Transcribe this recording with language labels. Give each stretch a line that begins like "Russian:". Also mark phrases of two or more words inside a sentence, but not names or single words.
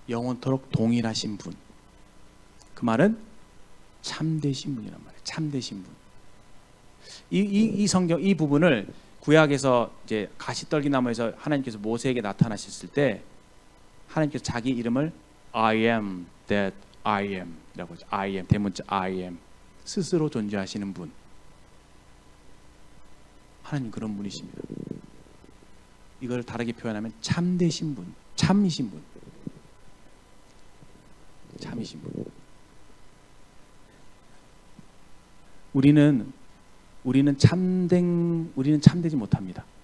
Korean: 영원토록 동일하신 분. 그 말은 참되신 분이란 말이에요. 참되신 분. 이 성경 이 부분을 구약에서 이제 가시떨기나무에서 하나님께서 모세에게 나타나셨을 때 하나님께서 자기 이름을
English: I am that I am
Korean: 이라고 하죠.
English: I am
Korean: 대문자
English: I am
Korean: 스스로 존재하시는 분. 하나님 그런 분이십니다. 이걸 다르게 표현하면 참되신 분, 참이신 분, 참이신 분. 우리는 참되지 못합니다.